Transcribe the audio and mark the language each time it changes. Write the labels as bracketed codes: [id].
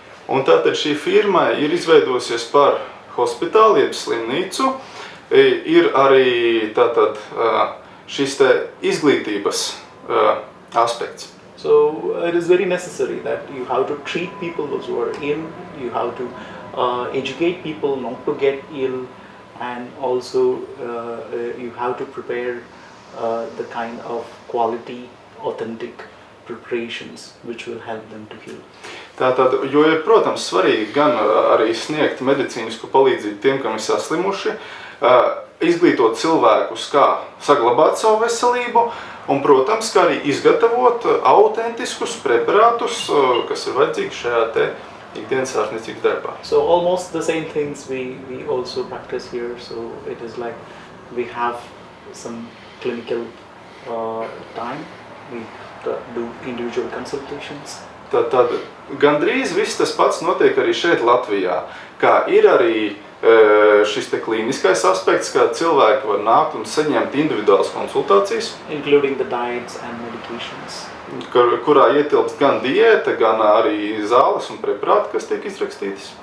[lv] Un tātad šī firma ir izveidojusies par hospitāli, jeb slimnīcu, ir arī tātad šis izglītības aspekts. [en] So it is very necessary that you have to treat people those who are ill, you have to educate people not to get ill, and also you have to prepare the kind of quality, authentic preparations which will help them to heal. [lv] Tātad, jo ir, protams, svarīgi gan arī sniegt medicīnisku palīdzību tiem, kam ir saslimuši, izglītot cilvēkus, kā saglabāt savu veselību, un, protams, kā arī izgatavot autentiskus preparātus, kas ir vajadzīgi šajā ikdienas ārstniecības darbā. [en] So almost the same things we also practice here. So it is like we have some clinical time, we do individual consultations. [lv] Tad gandrīz viss tas pats notiek arī šeit Latvijā, kā ir arī šis klīniskais aspekts, kā cilvēki var nākt un saņemt individuālas konsultācijas, [en] including the diets and medications. [lv] Kurā ietilpst gan diēta, gan arī zāles un preparāti, kas tiek izrakstītas.